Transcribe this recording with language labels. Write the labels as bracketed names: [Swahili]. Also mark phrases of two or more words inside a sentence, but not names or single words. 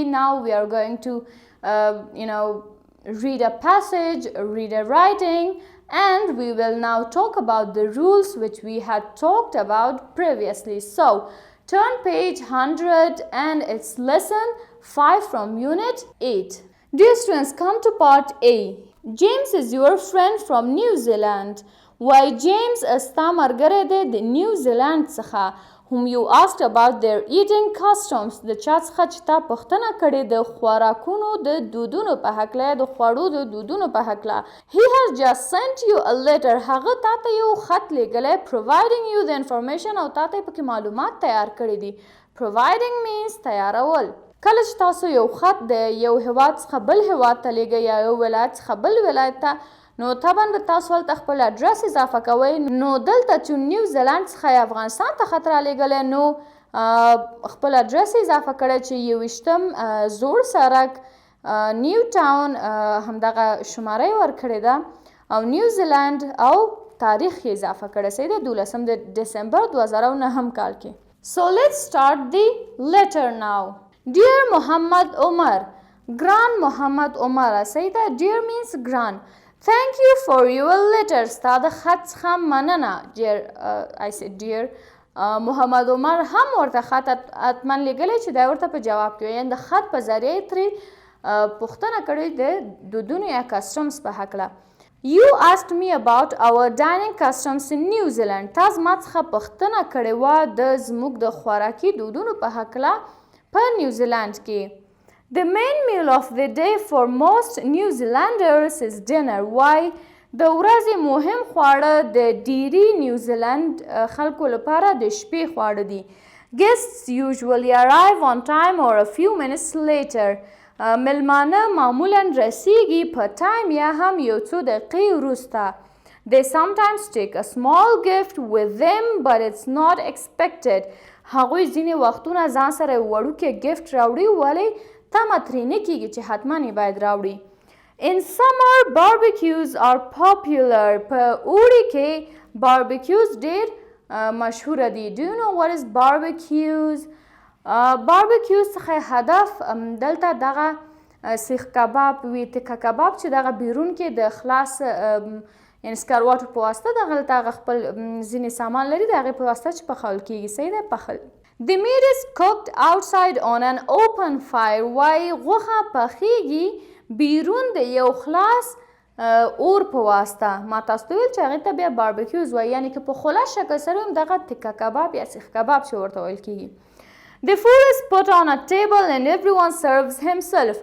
[English] Now we are going to, read a passage, read a writing, and we will now talk about the rules which we had talked about previously. So turn page 100 and it's lesson 5 from unit 8. Dear students, come to part A. James is your friend from New Zealand. [Pashto] Why James استا مرګره دی د نیو زیلند څخه [English] whom you asked about their eating customs [Pashto] د چا څخه چې تا پوښتنه کړې د خوراکونو د دودونو په هکله د خوړو د دودونو په هکله. [English] He has just sent you a letter. [Pashto] هغه تا ته یو خط لیږلی [English] providing you the information [Pashto] او تا ته یې پکې معلومات تیار کړي دي. [English] Providing means تیارول. [Pashto] کله چې تاسو یو خط د یو هیواد څخه بل هیواد ته لیږئ یا یو ولایت څخه بل ولایت ته نو طبعا به تاسو هلته خپل ادرس اضافه کوئ. نو دلته چې نیو زیلند څخه افغانستان ته خط رالیږلی نو خپل ادرس اضافه کړی چې 21 زوړ سړک نیو ټاون همدغه شماره یې ورکړې ده او نیو زیلند او تاریخ یې اضافه کړی صحیح ده 12 د ډسمبر 2009 کال کې. [English] So let's start the letter now. Dear Muhammad Omar, Gran Muhammad Omar [Pashto] صحیح ده. [English] Dear means gran. Thank you for your letter. [Pashto] ستا د خط څخه مننه. [English] Dear, I said dear. [Pashto] محمد عمر هم ورته خط حتما لیږلی چې دی ورته په جواب کې یعنې د خط په ذریعه ترې پوښتنه کړې د دودونو یا کسټمز په هکله. [English] You asked me about our dining customs in New Zealand. [Pashto] تا زما څخه پوښتنه کړې وه د زموږ د خوراکي دودونو په هکله په نیوزیلند کې. [English] The main meal of the day for most New Zealanders is dinner. Why? [Pashto] د ورځې مهم خواړه د ډیری نیوزیلند خلکو لپاره د شپې خواړه دي. [English] Guests usually arrive on time or a few minutes later. [Pashto] ملمانه معمولا رسیږي په ټایم یا هم یو څو دقیقې وروسته. [English] They sometimes take a small gift with them but it's not expected. [Pashto] هغوی ځینې وختونه ځان سره یو وړوکی ګفت راوړي ولې تمه ترې نه کیږي چې حتما یې باید راوړي. [English] In summer barbecues are popular. [Pashto] په اوړي کې barbecues ډېر مشهوره دي. [English] Do you know what is barbecues? [Pashto] barbecues څخه هدف دلته دغه سیخ کباب وي تکه کباب چې دغه بیرون کې د خلاص یعنې سکروټو په واسطه دغه هغه خپل ځینې سامان لري د هغې په واسطه چې پخول کیږي صحیح ده پخل. [English] The meat is cooked outside on an open fire. [Pashto] وایي غوښه پخیږي بیرون د یو خلاص اور په واسطه. ما تاسو ته ویل چې هغې ته بیا باربیکیوز وایي یعنې که په خلاص شکل سره هم دغه تکه کباب یا سیخ کباب چې ورته ویل کیږي. [English] The food is put on a table and everyone serves himself.